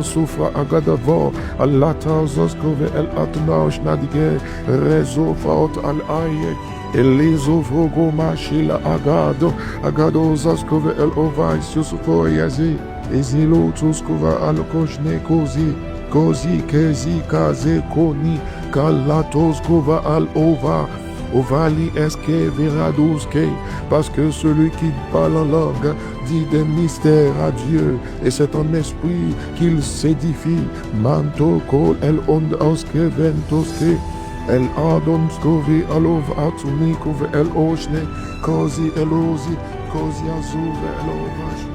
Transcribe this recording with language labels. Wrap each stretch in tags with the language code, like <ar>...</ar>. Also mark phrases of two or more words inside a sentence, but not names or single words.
<fr>sufra agadavo, allata zoskove el atnaush nadige, rezo faot al aye, elizo vrogo mashila agado zaskove el ovais yusufo yazi, ezilo tuskova al koshne kozi kezi kaze koni, kalatoskova al ova, Ovali eske veraduske, parce que celui qui parle en langue dit des mystères à Dieu, et c'est en esprit qu'il s'édifie. Manto kol el ond auske ventoske, el adonskovi alov atumikov el oshne, kozi elozi, kozi azuve elova.</fr>